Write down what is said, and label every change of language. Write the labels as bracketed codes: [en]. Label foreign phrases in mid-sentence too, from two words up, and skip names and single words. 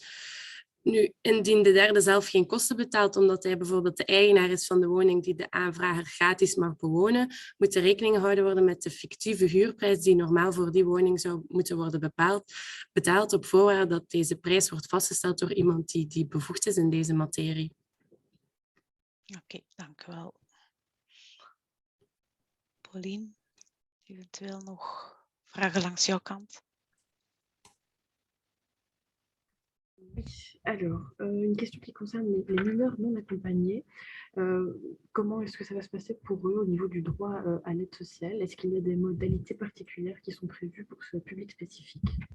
[nl] Nu, indien de derde zelf geen kosten betaalt, omdat hij bijvoorbeeld de eigenaar is van de woning die de aanvrager gratis mag bewonen, moet er rekening gehouden worden met de fictieve huurprijs die normaal voor die woning zou moeten worden betaald op voorwaarde dat deze prijs wordt vastgesteld door iemand die bevoegd is in deze materie. Oké, dank u wel. Pauline, eventueel nog vragen langs jouw kant? [fr] Oui, alors, une question qui concerne les mineurs non accompagnés. Comment est-ce que ça va se passer pour eux au niveau du droit à l'aide sociale? Est-ce qu'il y a des modalités particulières qui sont prévues pour ce public spécifique?